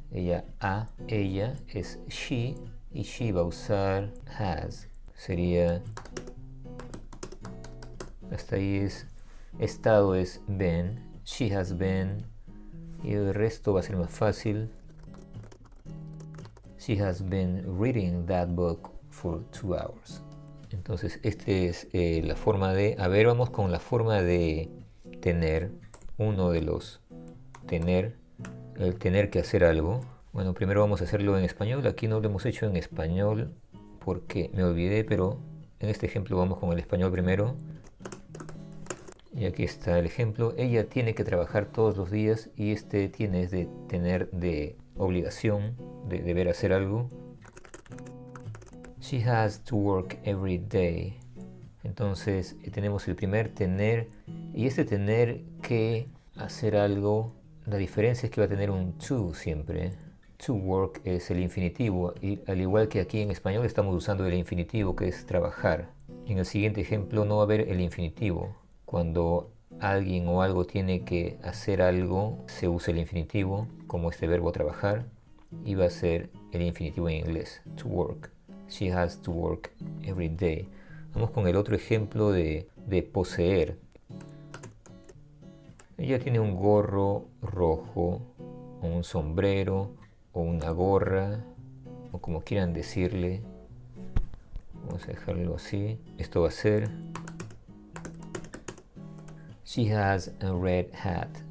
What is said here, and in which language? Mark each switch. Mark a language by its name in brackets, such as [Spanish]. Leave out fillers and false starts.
[Spanish] Ella es she y she va a usar has. Sería... Hasta ahí es... Estado es been. [English] She has been. [Spanish] Y el resto va a ser más fácil. [English] She has been reading that book for 2 hours. [Spanish] Entonces esta es la forma de... A ver, vamos con la forma de tener. Uno de los tener. El tener que hacer algo. Bueno, primero vamos a hacerlo en español. Aquí no lo hemos hecho en español porque me olvidé, pero en este ejemplo vamos con el español primero. Y aquí está el ejemplo. Ella tiene que trabajar todos los días y este tiene es de tener de obligación, de deber hacer algo. [English] She has to work every day. [Spanish] Entonces tenemos el primer tener y este tener que hacer algo, la diferencia es que va a tener un to siempre. To work es el infinitivo y al igual que aquí en español estamos usando el infinitivo que es trabajar. En el siguiente ejemplo no va a haber el infinitivo. Cuando alguien o algo tiene que hacer algo se usa el infinitivo como este verbo trabajar y va a ser el infinitivo en inglés, to work. [English] She has to work every day. [Spanish] Vamos con el otro ejemplo de poseer. Ella tiene un gorro rojo, o un sombrero, o una gorra, o como quieran decirle. Vamos a dejarlo así. Esto va a ser [English] She has a red hat.